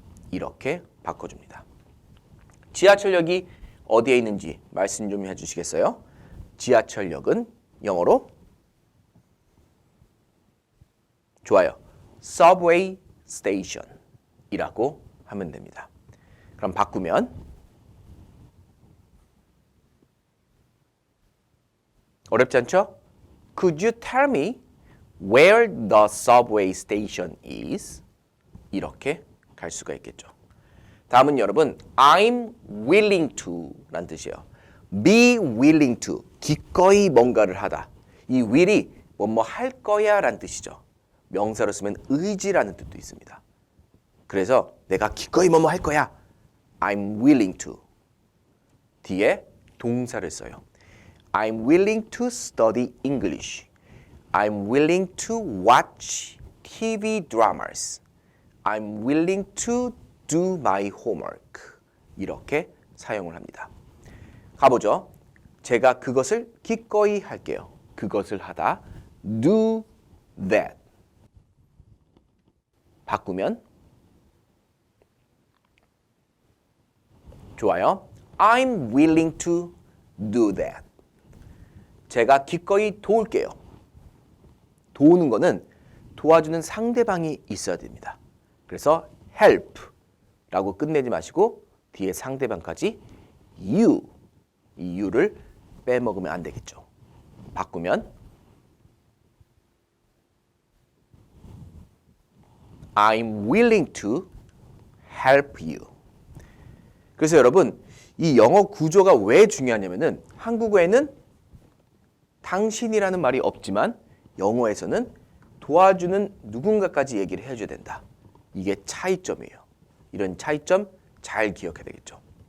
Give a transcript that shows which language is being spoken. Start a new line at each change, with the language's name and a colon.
Korean: 이렇게 바꿔줍니다. 지하철역이 어디에 있는지 말씀 좀 해주시겠어요? 지하철역은 영어로 좋아요.
English: Subway station
Korean: 이라고 하면 됩니다. 그럼 바꾸면 어렵지 않죠?
English: Could you tell me where the subway station is?
Korean: 이렇게 갈 수가 있겠죠. 다음은 여러분
English: I'm willing to
Korean: 라는 뜻이에요.
English: be willing to
Korean: 기꺼이 뭔가를 하다. 이 will이 뭐뭐 할 거야 라는 뜻이죠. 명사로 쓰면 의지라는 뜻도 있습니다. 그래서 내가 기꺼이 뭐뭐 할 거야.
English: I'm willing to.
Korean: 뒤에 동사를 써요.
English: I'm willing to study English. I'm willing to watch TV dramas. I'm willing to do my homework.
Korean: 이렇게 사용을 합니다. 가보죠. 제가 그것을 기꺼이 할게요. 그것을 하다.
English: do that.
Korean: 바꾸면 좋아요.
English: I'm willing to do that.
Korean: 제가 기꺼이 도울게요. 도우는 거는 도와주는 상대방이 있어야 됩니다. 그래서 help 라고 끝내지 마시고 뒤에 상대방까지 you, 이 you를 빼먹으면 안 되겠죠. 바꾸면
English: I'm willing to help you.
Korean: 그래서 여러분 이 영어 구조가 왜 중요하냐면은 한국어에는 당신이라는 말이 없지만 영어에서는 도와주는 누군가까지 얘기를 해줘야 된다. 이게 차이점이에요. 이런 차이점 잘 기억해야 되겠죠.